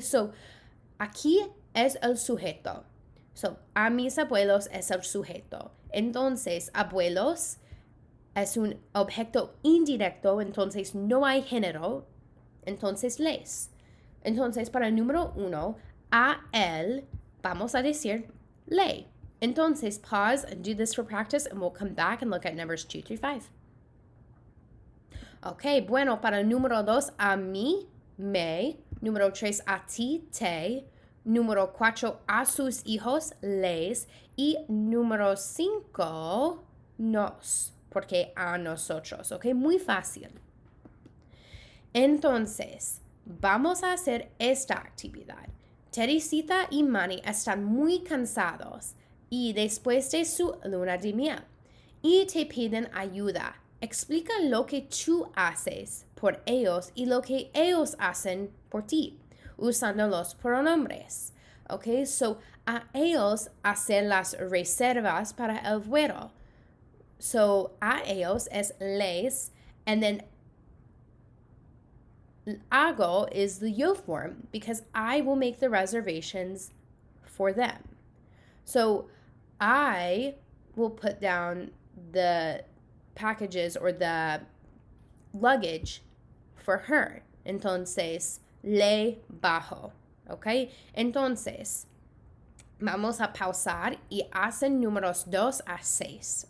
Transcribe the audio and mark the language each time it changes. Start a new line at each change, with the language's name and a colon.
Spanish: So, aquí es el sujeto. So, a mis abuelos es el sujeto. Entonces, abuelos es un objeto indirecto, entonces no hay género, entonces les. Entonces, para el número 1, a él, vamos a decir le.
English: Entonces, pause and do this for practice, and we'll come back and look at numbers 2 through 5.
Spanish: Ok, bueno, para el número 2, a mí, me. Número 3, a ti, te. Número 4, a sus hijos, les. Y número 5, nos. Porque a nosotros, ¿ok? Muy fácil. Entonces, vamos a hacer esta actividad. Teresita y Manny están muy cansados y después de su luna de miel y te piden ayuda. Explica lo que tú haces por ellos y lo que ellos hacen por ti, usando los pronombres. ¿Ok? So, a ellos hacer las reservas para el vuelo.
English: So,
Spanish: a ellos es les,
English: and then hago is the yo form because I will make the reservations for them. So, I will put down the packages or the luggage for her.
Spanish: Entonces, le bajo. ¿Ok? Entonces, vamos a pausar y hacen números 2 a 6.